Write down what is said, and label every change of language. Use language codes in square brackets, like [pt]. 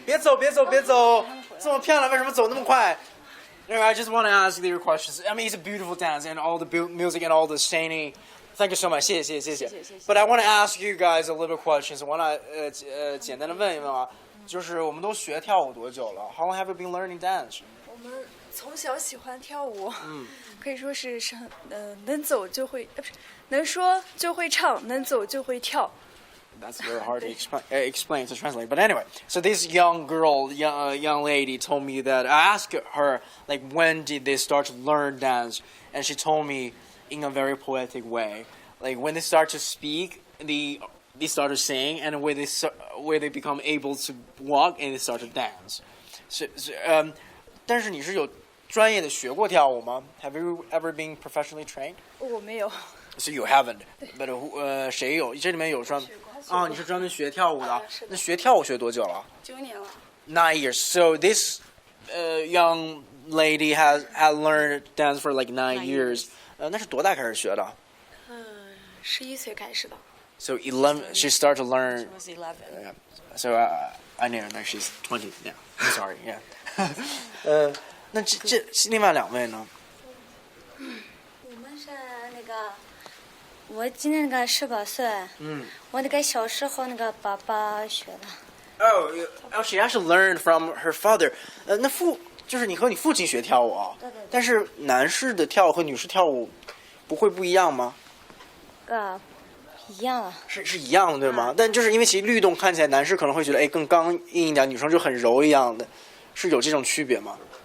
[zh] 别走，这么漂亮，为什么走那么快？ [en] No, I just want to ask you questions. I mean, it's a beautiful dance and all the music and all the singing. Thank you so much. [zh] 谢谢。 [en] But I want to ask you guys a little questions. [zh] 我想简单的问一问啊，就是我们都学跳舞多久了 ？ [en] How long have you been learning dance? [zh] 我们从小喜欢跳舞，可以说是能走就会，不是能说就会唱，能走就会跳。 [en] That's very hard to explain to translate. But anyway, so this young girl, young lady told me that I asked her, like, when did they start to learn dance? And she told me in a very poetic way. Like, when they start to speak, they start to sing, and when they become able to walk, and they start to dance. [zh] 但是你是有专业的学过跳舞吗 [en] Have you ever been professionally trained? [zh] 我没有。 [en] So you haven't, but [zh] 谁有？这里面有专啊？你是专门学跳舞的？那学跳舞学多久了 9年了。 [en] 9 years. So this young lady had learned dance for like 9 years. [zh] 那是多大开始学的 11岁开始的。 [en] So 11, she started to learn. She was 11. So I know that she's 20 now. I'm sorry. Yeah. [zh] 那这另外2位呢？我们是那个，我今年那个18岁，我那个小时候那个爸爸学的。 [en] Oh, she actually learned from her father. [zh] 那就是你和你父亲学跳舞啊？对。但是男士的跳舞和女士跳舞不会不一样吗？一样啊。是一样的，对吗？但就是因为其律动看起来，男士可能会觉得更刚硬一点，女生就很柔一样的，是有这种区别吗？